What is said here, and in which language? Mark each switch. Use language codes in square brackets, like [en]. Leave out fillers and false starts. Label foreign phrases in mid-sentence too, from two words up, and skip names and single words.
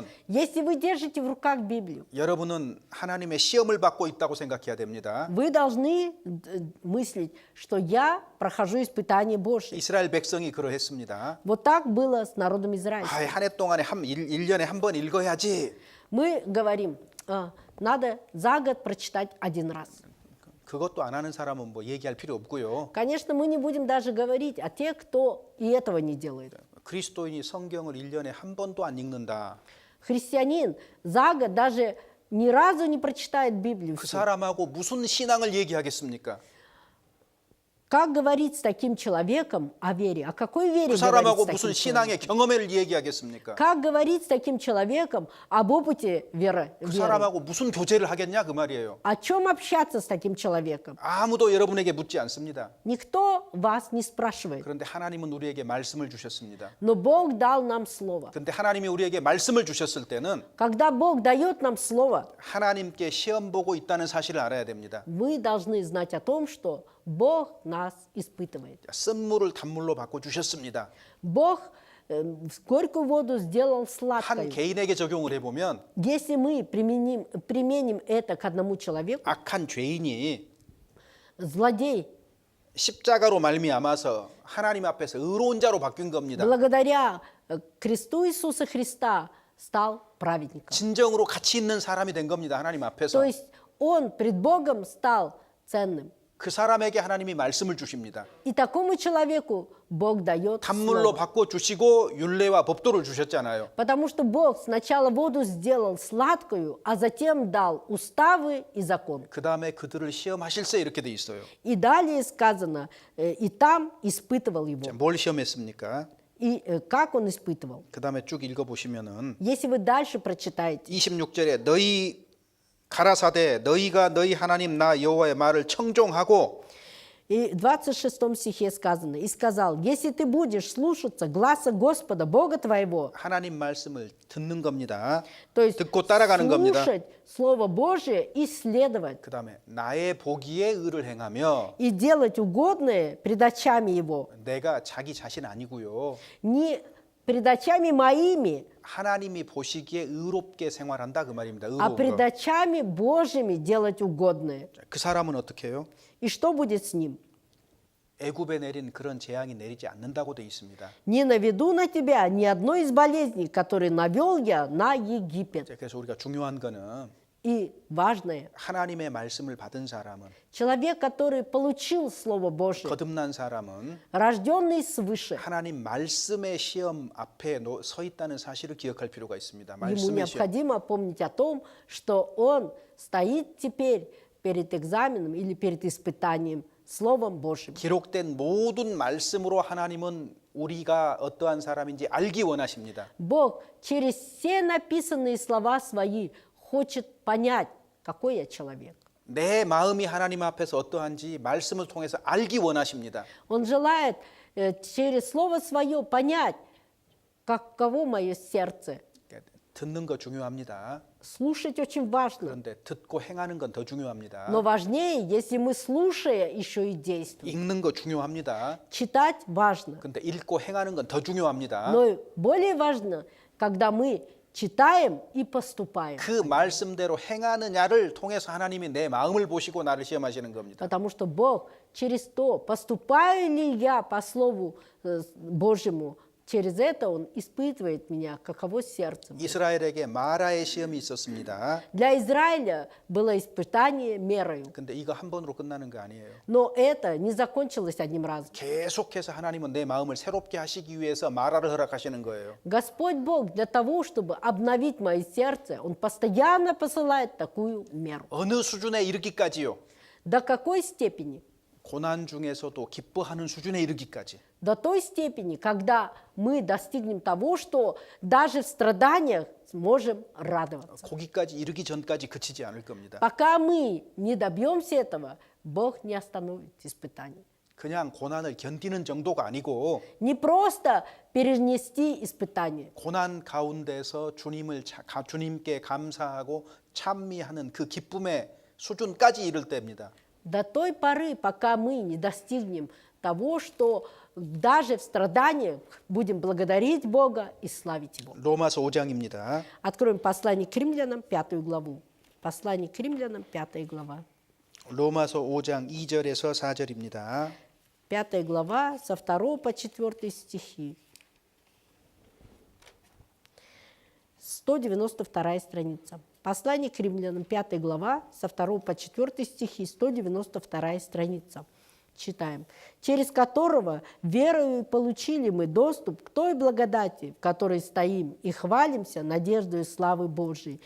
[ru] Если вы держите в руках Библию, [ko] 여러분은 하나님의 시험을 받고 있다고 생각해야 됩니다. [ru] вы должны мыслить, что я прохожу испытание Божье. [ko] 이스라엘 백성이 그러했습니다. [ru] Вот так было с народом Израиля. [ko] 한 해 동안에 1년에 한 번 읽어야지. [ru] Мы говорим, надо за год прочитать один раз. [ko] 그것도 안 하는 사람은 뭐 얘기할 필요 없고요. [ru] Конечно, мы не будем даже говорить о тех, кто и этого не делает. [ko] 그리스도인이 성경을 1년에 한 번도 안 읽는다. [ru] Христианин за год даже ни разу не прочитает Библию. [ko] 그 [ru] всю. [ko] 사람하고 무슨 신앙을 얘기하겠습니까? [ru] Как говорить с таким человеком о вере? О какой вере [ko] 그 [ru] говорить [ko] 사람하고 [ru] с таким [ko] 무슨 [ru] человеком? [ko] 신앙의 경험을 얘기하겠습니까? [ru] Как говорить с таким человеком об опыте веры? [ko] 그 사람하고 무슨 교제를 하겠냐 그 말이에요. [ru] О чем общаться с таким человеком? [ko] 아무도 여러분에게 묻지 않습니다. [ru] Никто вас не спрашивает. [ko] 그런데 하나님은 우리에게 말씀을 주셨습니다. [ru] Но Бог дал нам Слово. [ko] 그런데 하나님이 우리에게 말씀을 주셨을 때는 [ru] Когда Бог дает нам Слово, [ko] 하나님께 시험 보고 있다는 사실을 알아야 됩니다. [ru] мы должны знать о том, что Бог нас испытывает. [ko] 쓴 물을 단물로 바꿔 주셨습니다. [ru] Бог горькую воду сделал [ko] 한 [ru] сладкой. [ko] 개인에게 적용을 해보면 [ru] Если мы применим это к одному человеку, [ko] 악한 죄인이 [ru] злодей, [ko] 십자가로 말미암아서 하나님 앞에서 의로운 자로 바뀐 겁니다. [ru] благодаря кресту Иисуса Христа стал праведником. [ko] 진정으로 가치 있는 사람이 된 겁니다. 하나님 앞에서. [ru] То есть он пред Богом стал ценным. [ko] 그 사람에게 하나님이 말씀을 주십니다. [ru] И такому человеку Бог дает [ko] 단물로 [ru] слово. [ko] 바꿔 주시고 율례와 법도를 주셨잖아요. [ru] Потому что Бог сначала воду сделал сладкую, а затем дал уставы и закон. [ko] 그 다음에 그들을 시험하실세 이렇게 돼 있어요. [ru] И далее сказано, и там испытывал его. [ko] 자, 뭘 시험했습니까? [ru] И как он испытывал? [ko] 그 다음에 쭉 읽어보시면은 [ru] Если вы дальше прочитаете, [ko] 26절에 너희 가라사대 너희가 너희 하나님 나 여호와의 말을 청종하고 [ru] и в 26 стихе сказано, «И сказал, если ты будешь слушаться гласа Господа, Бога твоего», [ko] 하나님 말씀을 듣는 겁니다. [ru] то есть [ko] 듣고 따라가는 겁니다. [ru] слушать Слово Божие и следовать, [ko] 그 다음에 나의 보기에 의를 행하며 [ru] и делать угодное пред очами Его, [ko] 내가 자기 자신 아니고요. [ru] не пред очами моими, [ko] 하나님이 보시기에 의롭게 생활한다 그 말입니다. [ru] а [ko] 의로운 [ru] пред [ko] 거. [ru] очами Божьими делать угодное. [ko] 그 사람은 어떻게 해요? [ru] И что будет с ним? [ko] 애굽에 내린 그런 재앙이 내리지 않는다고 돼 있습니다. [ru] «Не наведу на тебя ни одной из болезней, которые навел я на Египет». [ko] 자, 그래서 우리가 중요한 거는 [ru] И важное, [ko] 하나님의 말씀을 받은 사람은 [ru] человек, который получил Слово Божие, [ko] 거듭난 사람은 [ru] рожденный свыше, [ko] 하나님 말씀의 시험 앞에 서 있다는 사실을 기억할 필요가 있습니다. [ru] ему [ko] 말씀의 시험. [ru] необходимо помнить о том, что он стоит теперь перед экзаменом или перед испытанием Словом Божьим. [ko] 기록된 모든 말씀으로 하나님은 우리가 어떠한 사람인지 알기 원하십니다. [ru] Бог через все написанные слова свои хочет понять, какой я человек. [ko] 내 마음이 하나님 앞에서 어떠한지 말씀을 통해서 알기 원하십니다. [ru] Он желает через Слово Свое понять, каково мое сердце. [ko] 듣는 거 중요합니다. [ru] Слушать очень важно. [ko] 그런데 듣고 행하는 건 더 중요합니다. [ru] Но важнее, если мы, слушая, еще и действуем. [ko] 읽는 거 중요합니다. [ru] Читать важно. [ko] 근데 읽고 행하는 건 더 중요합니다. [ru] Но более важно, когда мы читаем и поступаем. [ko] 그 말씀대로 행하느냐를 통해서 하나님이 내 마음을 보시고 나를 시험하시는 겁니다. [ru] Потому что Бог через то, поступаю ли я по Слову Божьему, через это Он испытывает меня, каково сердце. [ko] 이스라엘에게 마라의 시험이 있었습니다. [ru] Для Израиля было испытание мерою. [ko] 근데 이거 한 번으로 끝나는 거 아니에요. [ru] Но это не закончилось одним разом. [ko] 계속해서 하나님은 내 마음을 새롭게 하시기 위해서 마라를 허락하시는 거예요. [ru] Господь Бог для того, чтобы обновить мое сердце, Он постоянно посылает такую меру. [ko] 어느 수준에 이르기까지요? [ru] До какой степени? [ko] 고난 중에서도 기뻐하는 수준에 이르기까지. [ru] До той степени, когда мы достигнем того, что даже в страданиях сможем радоваться. [ko] 거기까지 이르기 전까지 그치지 않을 겁니다. [ru] Пока мы не добьемся этого, Бог не остановит испытаний. [ko] 그냥 고난을 견디는 정도가 아니고 [ru] Не просто перенести испытания, [ko] 고난 가운데서 주님께 감사하고 찬미하는 그 기쁨의 수준까지 이를 때입니다. [ru] до той поры, пока мы не достигнем того, что даже в страданиях будем благодарить Бога и славить Его. [ko] 로마서 5장입니다. [ru] Откроем послание к римлянам, 5 главу. Послание к римлянам, 5 глава. [ko] 로마서 5장 2절에서 4절입니다. [ru] 5 глава, со 2 по 4 стихи. 192 страница. Послание к римлянам, 5 глава, со 2 по 4 стихи, 192 страница. Читаем. «Через которого верою получили мы доступ к той благодати, в которой стоим, и хвалимся надеждой славы Божией.